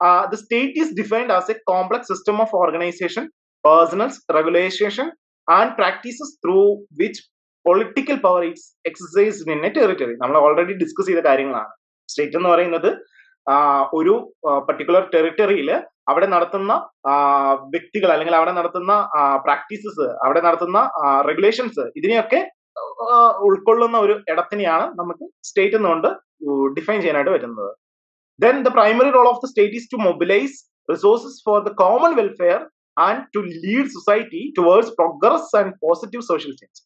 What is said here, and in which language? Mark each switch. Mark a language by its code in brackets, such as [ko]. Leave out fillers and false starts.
[en] The state is defined as a complex system of organisation, personnels, regulation, and practices through which political power is exercised in a territory. [ml] നമ്മൾ already discuss ചെയ്ത കാര്യങ്ങളാണ്. State എന്ന് പറയുന്നത് ഒരു particular ടെറിട്ടറിയിൽ അവിടെ നടത്തുന്ന വ്യക്തികൾ അല്ലെങ്കിൽ അവിടെ നടത്തുന്ന പ്രാക്ടീസസ്, അവിടെ നടത്തുന്ന റെഗുലേഷൻസ്, ഇതിനെയൊക്കെ ഉൾക്കൊള്ളുന്ന ഒരു ഇടത്തിനെയാണ് നമുക്ക് സ്റ്റേറ്റ് എന്നുകൊണ്ട് ഡിഫൈൻ ചെയ്യാനായിട്ട് വരുന്നത്. [en] Then the primary role of the state is to mobilize resources for the common welfare and to lead society towards progress and positive social change.